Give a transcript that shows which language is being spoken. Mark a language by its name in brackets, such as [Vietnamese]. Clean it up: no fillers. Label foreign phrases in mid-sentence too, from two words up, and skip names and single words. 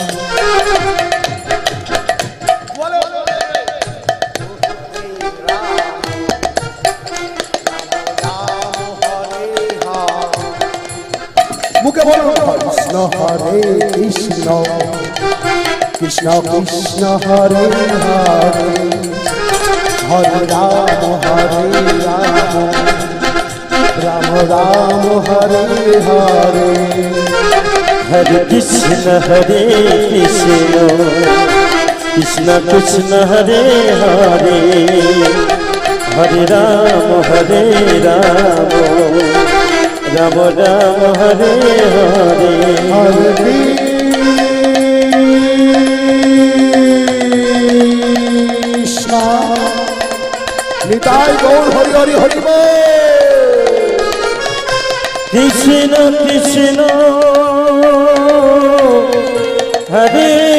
[Bangla] মুখে বলুন কৃষ্ণ হরে কৃষ্ণ কৃষ্ণ কৃষ্ণ হরে হরে, হরে রাম রাম রাম হরে হরে। हरे कृष्ण कृष्ण कृष्ण हरे हरे, हरे राम राम राम हरे हरे। হরে কৃষ্ণ নিতাই গৌর হরি হরি হরি বল। কৃষ্ণ কৃষ্ণ হরে